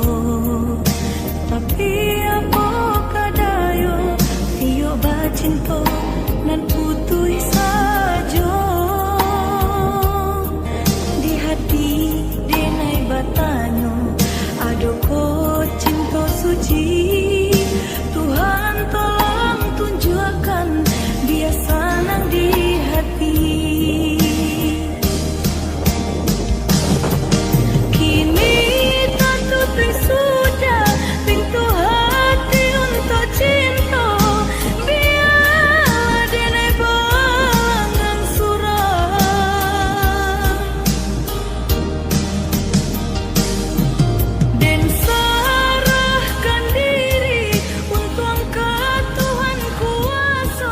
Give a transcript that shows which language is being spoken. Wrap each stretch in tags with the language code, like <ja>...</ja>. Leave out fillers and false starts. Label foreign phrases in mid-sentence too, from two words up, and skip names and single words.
<min>Tapi apa kadayo tio bacinta nan putui saja. Di hati denai batanyo ado ko cinta suci.</min> <id>Tuhan tolong tunjukkan dia senang di hati. Kini tertutup sudah pintu hati untuk cinta.</id> <min>Biarlah denai balangan suram. Den serahkan diri untuk angkat Tuhan kuasa.</min>